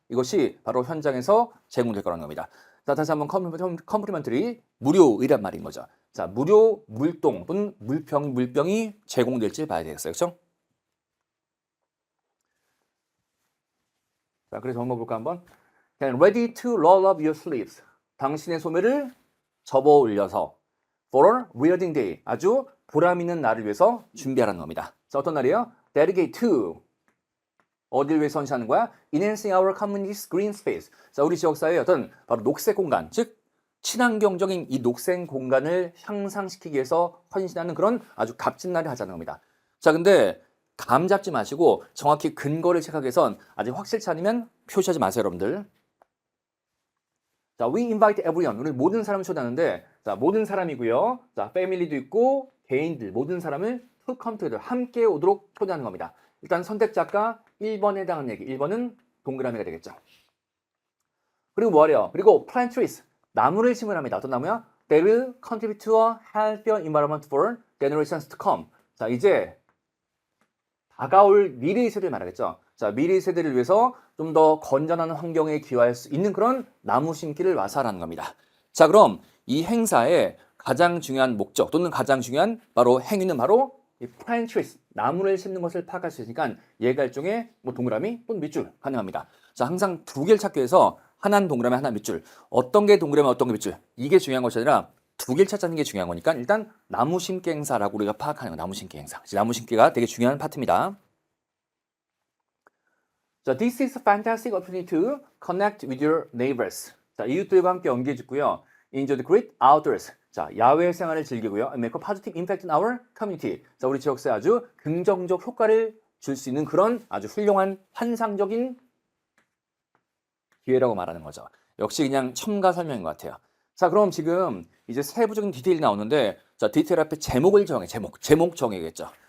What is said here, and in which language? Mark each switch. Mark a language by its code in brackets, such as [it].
[ko] 이것이 바로 현장에서 제공될 거라는 겁니다. 자, 다시 한번 complimentary, 무료이란 말인 거죠. 자, 무료 물동 또는 물병이 제공될지 봐야 되겠어요. 그렇죠? 자, 그래서 한번 볼까 한번. [en] Get ready to roll up your sleeves. [ko] 당신의 소매를 접어 올려서 for a wedding day. 아주 보람 있는 날을 위해서 준비하라는 겁니다. 자, 어떤 날이에요? Dedicate to. 어디를 위해서 헌신하는 거야? [en] Enhancing our community's green space. [ko] 자, 우리 지역사회의 어떤 바로 녹색 공간, 즉 친환경적인 이 녹색 공간을 향상시키기 위해서 헌신하는 그런 아주 값진 날을 하자는 겁니다. 자, 근데 감 잡지 마시고 정확히 근거를 체크하기 위해선 아직 확실치 않으면 표시하지 마세요, 여러분들. [en] 자, we invite everyone. [ko] 우리 모든 사람을 초대하는데, 자, 모든 사람이고요. 자, 패밀리도 있고 개인들 모든 사람을 to come together 함께 오도록 초대하는 겁니다. 일단 선택자가 1번에 해당하는 얘기. 1번은 동그라미가 되겠죠. 그리고 뭐하래요? [en] 그리고 plant trees. [ko] 나무를 심으랍니다. 어떤 나무야? [en] They will contribute to a healthier environment for generations to come. [ko] 자, 이제 다가올 미래의 세대를 말하겠죠. 자, 미래의 세대를 위해서 좀 더 건전한 환경에 기여할 수 있는 그런 나무 심기를 와서하라는 겁니다. 자, 그럼 이 행사의 가장 중요한 목적 또는 가장 중요한 바로 행위는 바로 이 plant trees, 나무를 심는 것을 파악할 수 있으니까 얘가 일종의 뭐 동그라미 또는 밑줄 가능합니다. 자, 항상 두 개를 찾기 위해서 하나는 동그라미, 하나 밑줄. 어떤 게 동그라미, 어떤 게 밑줄. 이게 중요한 것이 아니라 두 개를 찾자는 게 중요한 거니까 일단 나무 심기 행사라고 우리가 파악하는 거, 나무 심기 행사. 나무 심기가 되게 중요한 파트입니다. [en] 자, this is a fantastic opportunity to connect with your neighbors. [ko] 자, 이웃들과 함께 연기해 주고요. [en] Enjoy the great outdoors. [ko] 자, 야외 생활을 즐기고요. [en] And make a positive impact in our community. [ko] 자, 우리 지역사회에 아주 긍정적 효과를 줄 수 있는 그런 아주 훌륭한 환상적인 기회라고 말하는 거죠. 역시 그냥 첨가 설명인 것 같아요. 자, 그럼 지금 이제 세부적인 디테일이 나오는데, 자, 디테일 앞에 제목을 정해, 제목 정해야겠죠.